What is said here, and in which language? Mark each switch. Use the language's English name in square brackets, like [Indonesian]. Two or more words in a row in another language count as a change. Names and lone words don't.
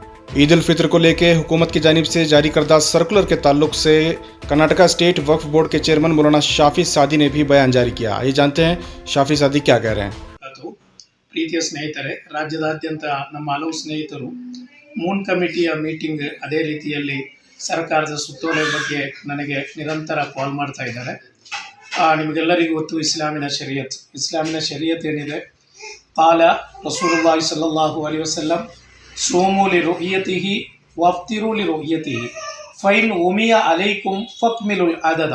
[Urdu] عید الفطر کو لے کر حکومت کی جانب سے جاری کردہ سرکلر کے تعلق سے کرناٹکا اسٹیٹ وقف بورڈ کے چیئرمین مولانا شافی سعدی نے بھی بیان جاری کیا. آئیے جانتے ہیں شافی سعدی کیا کہہ رہے ہیں. [Kannada] ಪ್ರೀತಿಯ ಸ್ನೇಹಿತರೆ, ರಾಜ್ಯದಾದ್ಯಂತ ನಮ್ಮ ಹಲವು ಸ್ನೇಹಿತರು [English] moon committee meeting [Kannada] ಅದೇ ರೀತಿಯಲ್ಲಿ ಸರ್ಕಾರದ ಸುತ್ತೋಲೆ ಬಗ್ಗೆ ನನಗೆ ನಿರಂತರ ಕಾಲ್ ಮಾಡ್ತಾ ಇದ್ದಾರೆ. ನಿಮಗೆಲ್ಲರಿಗೂ ಗೊತ್ತು ಇಸ್ಲಾಮಿನ ಶರೀಯತ್ ಏನಿದೆ, [Arabic] قال رسول الله صلى الله عليه وسلم صوموا لرؤيته وأفطروا لرؤيته فإن غمي عليكم فأكملوا العدد.